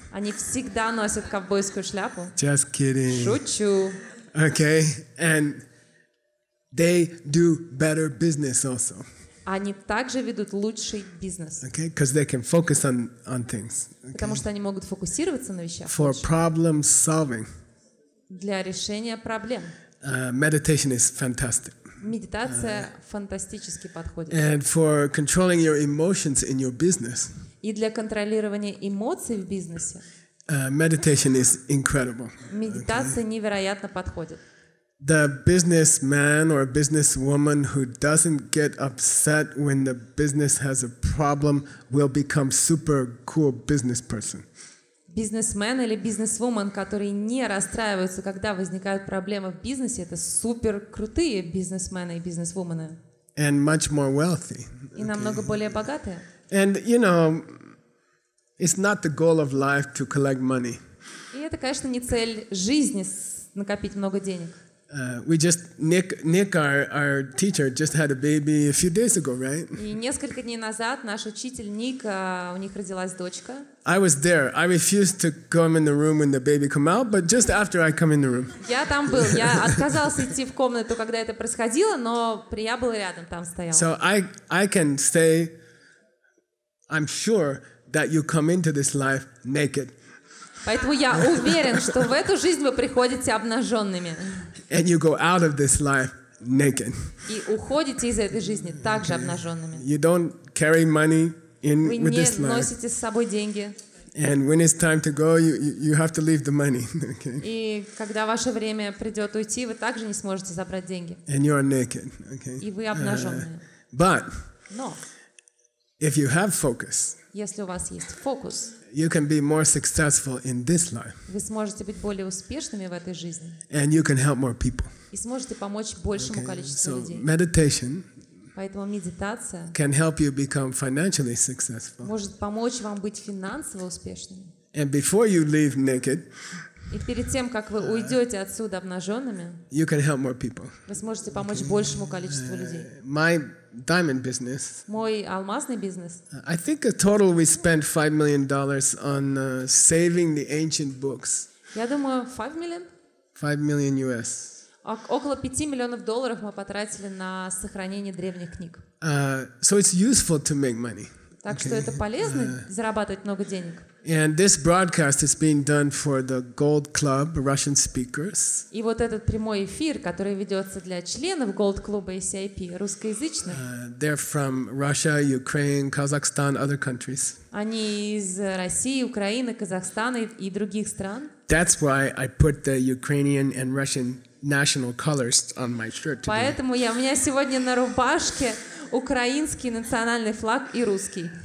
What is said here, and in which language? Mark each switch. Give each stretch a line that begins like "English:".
Russian: Они всегда носят ковбойскую шляпу.
English: Just kidding.
Russian: Шучу.
English: Okay. And they do better business also.
Russian: Они также ведут лучший бизнес.
English: Okay. Because they can focus on things.
Russian: Потому что они могут фокусироваться на вещах
English: For
Russian: лучше.
English: problem solving,
Russian: Для решения проблем.
English: meditation is fantastic.
Russian: Медитация фантастически подходит.
English: And for controlling your emotions in your business,
Russian: И для контролирования эмоций в бизнесе
English: meditation is incredible.
Russian: медитация невероятно подходит.
English: the businessman or businesswoman who doesn't get upset when the business has a problem will become super cool business person.
Russian: Бизнесмен или бизнесвумен, которые не расстраиваются, когда возникают проблемы в бизнесе, это супер крутые бизнесмены и бизнесвумены.
English: And much more wealthy.
Russian: И намного более богатые.
English: And you know, it's not the goal of life to collect money.
Russian: И это, конечно, не цель жизни накопить много денег.
English: Nick, our teacher, just had a baby a few days ago, right?
Russian: И несколько дней назад наш учитель Ник, у них родилась дочка.
English: I was there. I refused to come in the room when the baby come out, but just after I come in the room.
Russian: Я там был. Я отказался идти в комнату, когда это происходило, но я был рядом, там стоял.
English: So I can say, I'm sure that you come into this life naked.
Russian: Поэтому я уверен, что в эту жизнь вы приходите обнаженными.
English: And you go out of this life naked.
Russian: И уходите из этой жизни также обнаженными.
English: You don't carry money in
Russian: Вы
English: with
Russian: не
English: this life.
Russian: носите с собой деньги.
English: And when it's time to go, you have to leave the money. Okay?
Russian: И когда ваше время придет уйти, вы также не сможете забрать деньги.
English: And you are naked. Okay?
Russian: И вы обнаженные.
English: But
Russian: Но
English: if you have focus,
Russian: если у вас есть фокус,
English: you can be more successful in this life.
Russian: вы сможете быть более успешными в этой жизни.
English: And you can help more people.
Russian: И сможете помочь большему количеству
English: So
Russian: людей.
English: meditation
Russian: Поэтому медитация
English: can help you become financially successful.
Russian: может помочь вам быть финансово успешными.
English: And before you leave naked,
Russian: И перед тем, как вы уйдете отсюда обнаженными,
English: you can help more people.
Russian: вы сможете помочь большему количеству людей.
English: My diamond business,
Russian: Мой алмазный бизнес.
English: I think a total we spent $5 million on saving the ancient books.
Russian: Я думаю, 5 миллион?
English: 5 million US.
Russian: Около $5 миллионов мы потратили на сохранение древних книг.
English: So it's useful to make money.
Russian: Так что это полезно зарабатывать много денег.
English: And this broadcast is being done for the Gold Club, Russian speakers.
Russian: И вот этот прямой эфир, который ведется для членов Gold клуба ACI, русскоязычных.
English: They're from Russia, Ukraine, Kazakhstan, other countries.
Russian: Они из России, Украины, Казахстана и других стран.
English: That's why I put the Ukrainian and Russian national colors on my shirt today.
Russian: Поэтому у меня сегодня на рубашке украинский национальный флаг и русский.